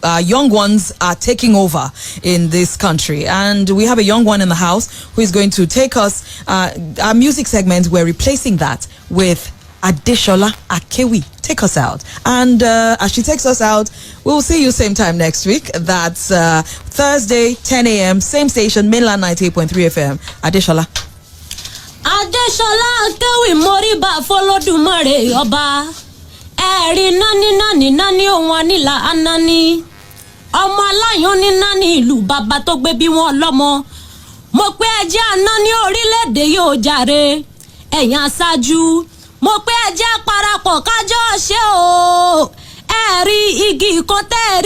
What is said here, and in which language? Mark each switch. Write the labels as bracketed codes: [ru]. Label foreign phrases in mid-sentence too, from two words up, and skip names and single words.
[en] Young ones are taking over in this country, and we have a young one in the house who is going to take us our music segment. We're replacing that with Adeshola Akewi. Take us out, and as she takes us out, we'll see you same time next week. That's Thursday, 10 a.m. same station, mainland 98.3 FM. Adeshola [yo] Akewi moriba folodumare oba eri nani ohun anila anani ọmọ aláyàn ní nani ìlú bàbá tó gbé bí wọn lọ́mọ mo pé ẹjẹ́ anani orílẹ̀-èdè yóò jàre ẹ̀yin aṣáájú mo pé ẹjẹ́ parapọ̀ kájọ ṣe o ẹ̀rí igi kan tẹ́ẹ̀rí